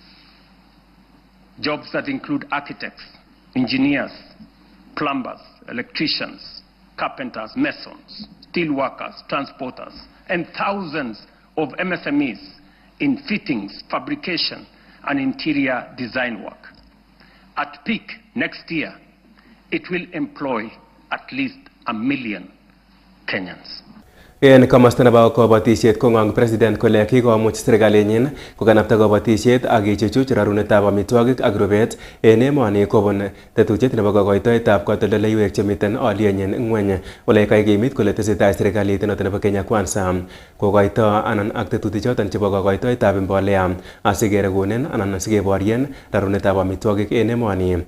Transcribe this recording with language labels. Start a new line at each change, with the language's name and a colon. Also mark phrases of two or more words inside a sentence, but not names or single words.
English: Jobs that include architects, engineers, plumbers, electricians, carpenters, masons, steel workers, transporters, and thousands of MSMEs in fittings, fabrication, and interior design work. At peak next year, it will employ at least 1 million Kenyans.
Kalenjin: En komosta nebo kabatisiet kong'ong president kole kikomuch serikalinyin kokanapta kabatisiet ak ichuchuch rarunetab amitwogik ak rubet en emoni kobun tetutiet nebo kokoitoetab katoldoleiwek chemiten olienyin ng'weny. Ole kaikimit kole tesetai serikalit noton nebo Kenya Kwanza kokoito anan ak tetutichoton chebo kokoitoetab mbolea asikeregunen anan asikeborien rarunetab amitwogik en emoni.